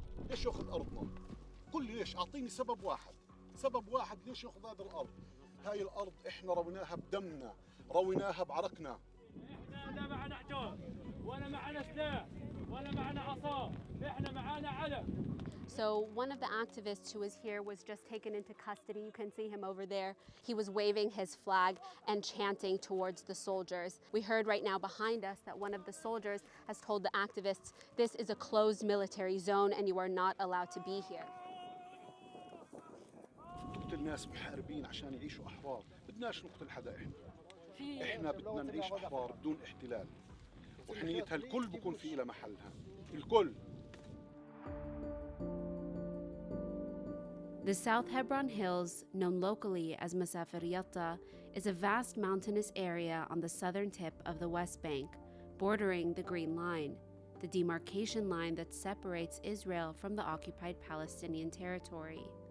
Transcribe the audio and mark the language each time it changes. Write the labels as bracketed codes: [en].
[ar] ليش ياخذ ارضنا؟ قل لي ليش؟ اعطيني سبب واحد ليش ياخذ هذه الارض؟ هاي الارض احنا رويناها بدمنا، رويناها بعرقنا. احنا لا معنا حجار ولا معنا سلاح ولا معنا عصا، احنا معنا علم. [en] So one of the activists who was here was just taken into custody. You can see him over there. He was waving his flag and chanting towards the soldiers. We heard right now behind us that one of the soldiers has told the activists, "This is a closed military zone and you are not allowed to be here." [ar] نقتل ناس محاربين عشان يعيشوا أحرار، بدناش نقتل حدا إحنا بدنا نعيش أحرار بدون احتلال، وحنيتها الكل بكون في إلى محلها، الكل. [en] The South Hebron Hills, known locally as Masafer Yatta, is a vast mountainous area on the southern tip of the West Bank, bordering the Green Line, the demarcation line that separates Israel from the occupied Palestinian territory.